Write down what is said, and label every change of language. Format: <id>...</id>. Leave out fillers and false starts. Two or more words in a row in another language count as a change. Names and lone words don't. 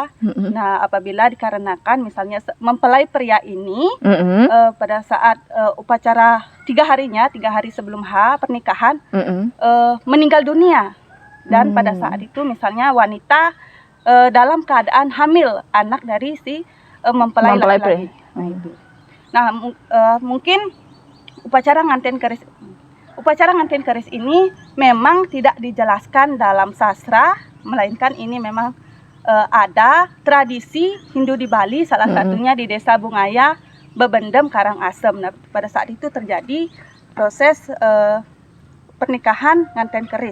<id>Nah, apabila dikarenakan misalnya mempelai pria ini pada saat upacara 3 hari sebelum pernikahan meninggal dunia, dan pada saat itu misalnya wanita dalam keadaan hamil anak dari si mempelai laki-laki. Nah, mungkin upacara nganten keris ini memang tidak dijelaskan dalam sastra, melainkan ini memang ada tradisi Hindu di Bali, salah satunya di Desa Bungaya, Bebendem, Karangasem. Nah, pada saat itu terjadi proses pernikahan nganten keris.</id>